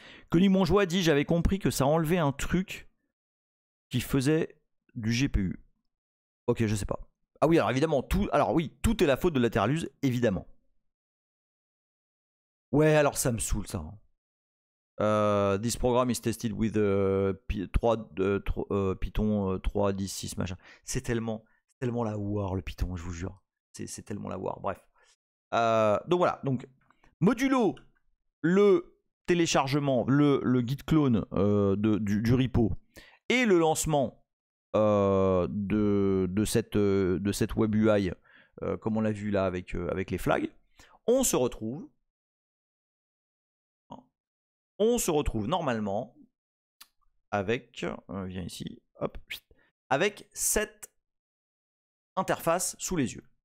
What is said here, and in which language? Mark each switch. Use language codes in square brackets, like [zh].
[fr] Connie Monjoie dit j'avais compris que ça enlevait un truc qui faisait du GPU. Ok, je sais pas. Ah oui, alors évidemment, tout est la faute de Lateralus, évidemment. Ouais, alors ça me saoule ça. [en] This program is tested with Python 3.10.6 machin. [fr] C'est tellement la war le Python, je vous jure. C'est tellement la war. Bref. Donc voilà. Donc modulo le téléchargement, le git clone du repo et le lancement de cette web UI comme on l'a vu là avec les flags, on se retrouve normalement avec viens ici, hop, avec cette interface sous les yeux.